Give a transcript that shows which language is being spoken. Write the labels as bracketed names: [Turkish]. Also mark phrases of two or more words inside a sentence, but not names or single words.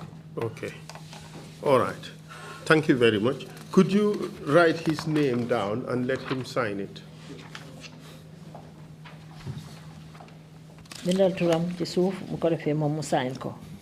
[English] Okay. All right. Thank you very much. Could you write his name down and let him sign it? [Wolof] Bindal turam ci suuf bu ko defee moom mu sign ko.